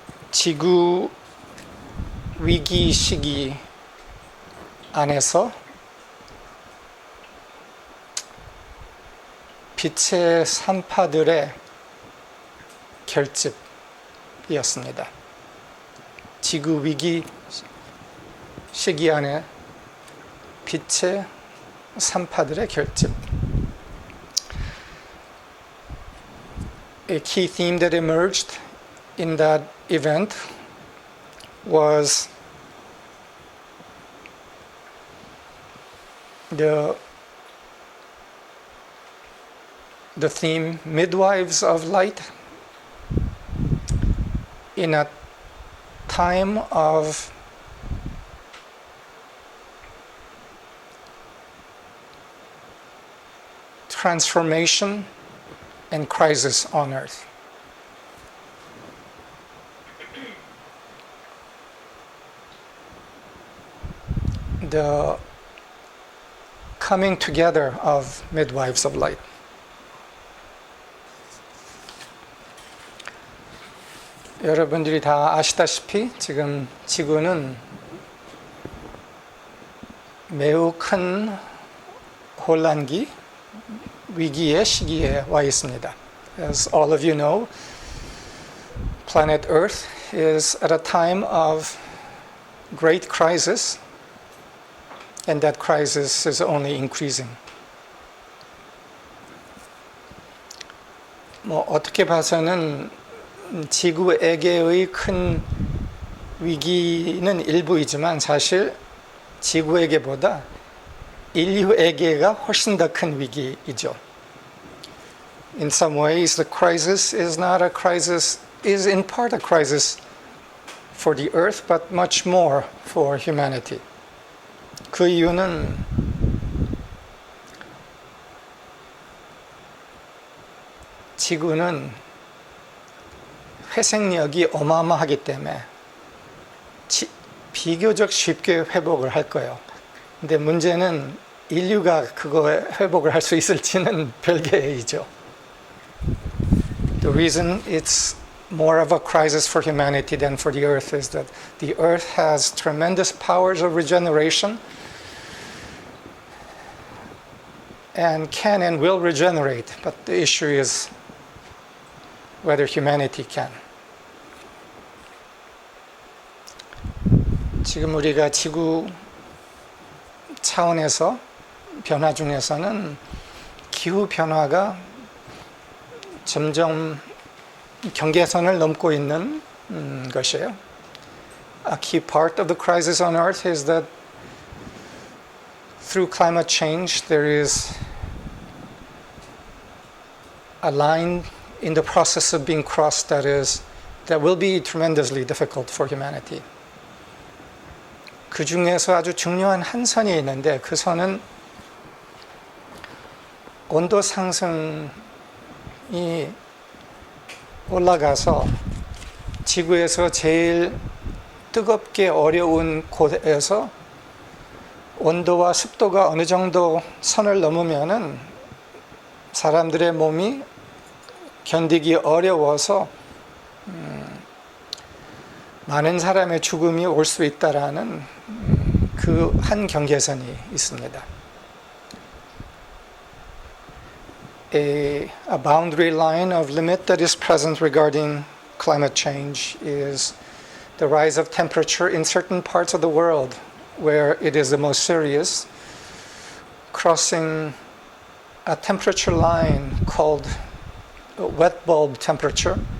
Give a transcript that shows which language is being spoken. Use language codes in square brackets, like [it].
[ko] 지구 위기 시기 안에서 빛의 산파들의 결집이었습니다. 지구 위기 시기 안에 빛의 산파들의 결집. [en] A key theme that emerged in that event was the theme Midwives of Light. In a time of transformation and crisis on earth. The coming together of midwives of light. [ko] 여러분들이 다 아시다시피 지금 지구는 매우 큰 혼란기, 위기의 시기에 와 있습니다. [en] As all of you know, planet Earth is at a time of great crisis, and that crisis is only increasing. [ko] 어떻게 봐서는 지구에게의 큰 위기는 일부이지만 사실 지구에게보다 인류에게가 훨씬 더 큰 위기이죠. [en] In some ways, the crisis is not a crisis, is in part a crisis for the earth, but much more for humanity. [ko] 그 이유는 지구는 회생력이 어마어마하기 때문에 비교적 쉽게 회복을 할 거예요. 근데 문제는 인류가 그거 회복을 할 수 있을지는 별개이죠. [en] The reason it's more of a crisis for humanity than for the earth is that the earth has tremendous powers of regeneration and can and will regenerate. But the issue is whether humanity can. [ko] 지금 우리가 지구 차원에서 변화 중에서는 기후 변화가 점점 경계선을 넘고 있는 것이에요. [en] A key part of the crisis on Earth is that through climate change there is a line in the process of being crossed that will be tremendously difficult for humanity. [ko] 그 중에서 아주 중요한 한 선이 있는데 그 선은 온도 상승이 올라가서 지구에서 제일 뜨겁게 어려운 곳에서 온도와 습도가 어느 정도 선을 넘으면은 사람들의 몸이 견디기 어려워서 많은 사람의 죽음이 올 수 있다라는 그 한 경계선이 있습니다. [en] A boundary line of limit that is present regarding climate change is the rise of temperature in certain parts of the world where it is the most serious, crossing a temperature line called wet bulb temperature,